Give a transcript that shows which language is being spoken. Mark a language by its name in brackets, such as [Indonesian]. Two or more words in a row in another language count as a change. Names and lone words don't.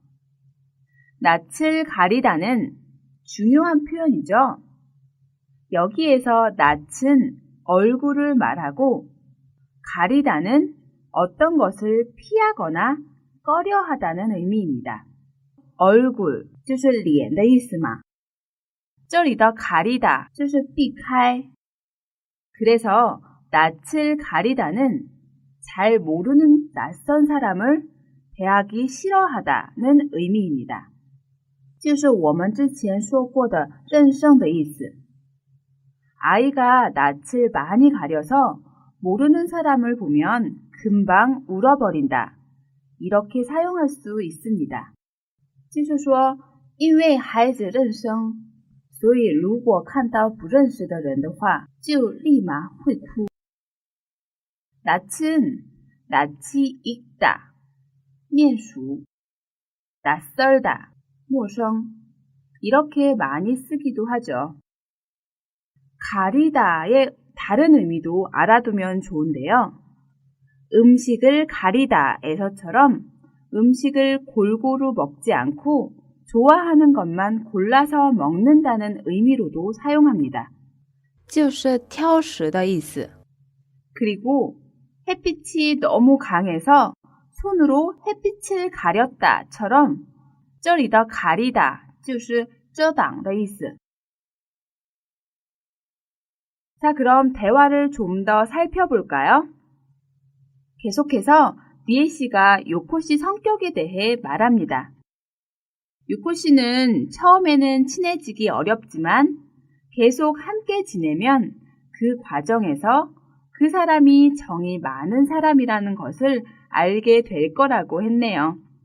[Korean] 낯을 가리다는 중요한 표현이죠. 여기에서 낯은 얼굴을 말하고 가리다는 어떤 것을 피하거나 꺼려하다는 의미입니다. [Chinese] 얼굴 就是脸的意思嘛。这里的 가리다 就是避开。 [Korean] 그래서 낯을 가리다는 잘 모르는 낯선 사람을 대하기 싫어하다는 의미입니다. [Chinese] 就是我们之前说过的认生的意思。 [Korean] 아이가 낯을 많이 가려서 모르는 사람을 보면 금방 울어버린다. 이렇게 사용할 수 있습니다. [Chinese] 就是说因为孩子认生所以如果看到不认识的人的话就立马会哭。 [Korean] 낯은 낯이 익다, 面熟, 낯설다, 陌生 이렇게 많이 쓰기도 하죠. 가리다의 다른 의미도 알아두면 좋은데요. 음식을 가리다에서처럼 음식을 골고루 먹지 않고 좋아하는 것만 골라서 먹는다는 의미로도 사용합니다. [Chinese] 就是挑食的意思。 [Korean] 그리고 햇빛이 너무 강해서 손으로 햇빛을 가렸다처럼 [Chinese] 这里的 [Korean] 가리다 [Chinese] 就是遮挡的意思。 [Korean] 자, 그럼 대화를 좀 더 살펴볼까요? 계속해서 리에 씨가 요코 씨 성격에 대해 말합니다. 요코 씨는 처음에는 친해지기 어렵지만 계속 함께 지내면 그 과정에서 그 사람이 정이 많은 사람이라는 것을 알게 될 거라고 했네요.